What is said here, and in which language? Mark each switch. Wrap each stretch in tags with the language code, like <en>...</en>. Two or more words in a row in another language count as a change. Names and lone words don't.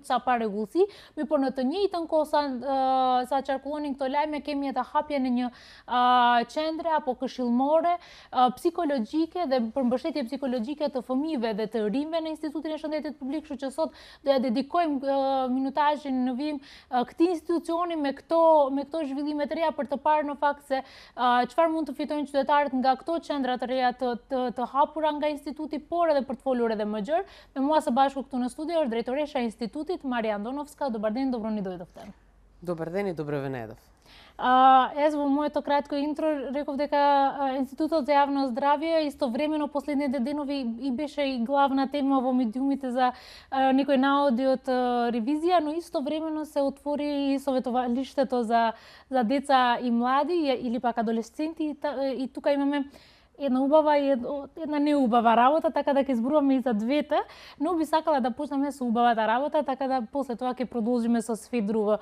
<sq>ca parregullsi, por në të njëjtën kohë sa qarkullonin këto lajme, kemi edhe hapjen e një qendre apo këshillmore psikologjike dhe për mbështetje psikologjike të fëmijëve dhe të rinjve në Institutin e Shëndetit Publik, kështu që sot do ja dedikojmë minutazhin në vim këtij institucioni me këto zhvillime të reja për të parë në fakt se çfarë mund të fitojnë qytetarët nga këto qendra të reja të hapura nga instituti, por edhe për të folur edhe më gjerë. Me mua së bashku këtu në studio është drejtoresha e institutit Marija Andonovska.</sq> <mk>Dobar ден, добро ни дојдовте. Добар ден и добро ве најдов. Evo moето кратко интро, реков дека Институтот за јавно здравје истовремено последните денови и беше и главна тема во медиумите за некој наоди од ревизија, но истовремено се отвори и советувалиштето за деца и млади или пак адолесценти и тука имаме една убава и една неубава работа, така да ќе зборуваме и за двете, но би сакала да почнеме со убавата работа, така да после тоа ќе продолжиме со све друго.</mk>